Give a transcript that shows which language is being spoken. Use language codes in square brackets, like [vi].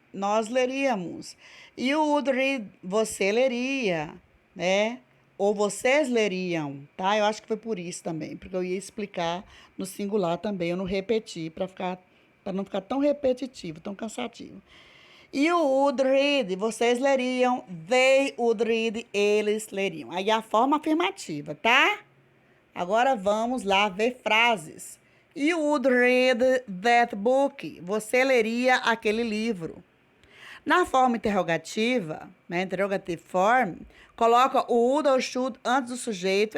[pt] Nós leríamos. [en] You would read. [pt] Você leria, né? Ou vocês leriam, tá? Eu acho que foi por isso também, porque eu ia explicar no singular também, eu não repeti, para não ficar tão repetitivo, tão cansativo. [en] You would read, [pt] vocês leriam. [en] They would read, [pt] eles leriam. Aí a forma afirmativa, tá? Agora vamos lá ver frases. [en] You would read that book. [pt] Você leria aquele livro. Na forma interrogativa, né, interrogative form, coloca o would ou should antes do sujeito.